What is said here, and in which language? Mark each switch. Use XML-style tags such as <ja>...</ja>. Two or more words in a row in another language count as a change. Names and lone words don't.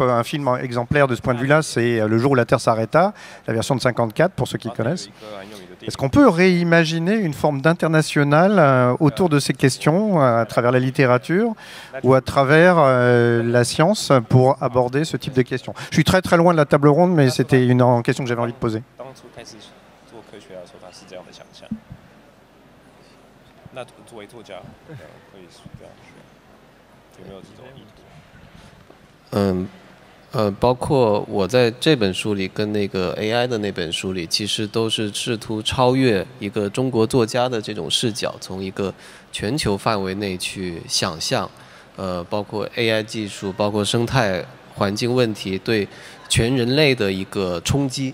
<fr>Un film exemplaire de ce point de vue-là, c'est Le jour où la Terre s'arrêta, la version de 54, pour ceux qui connaissent. Est-ce qu'on peut réimaginer une forme d'international autour de ces questions, à travers la littérature ou à travers la science, pour aborder ce type de questions? Je suis très très loin de la table ronde, mais c'était une question que j'avais envie de poser.</fr> <zh>包括我在这本书里跟那个 AI 的那本书里，其实都是试图超越一个中国作家的这种视角，从一个全球范围内去想象，包括 AI 技术，包括生态环境问题对全人类的一个冲击。</zh>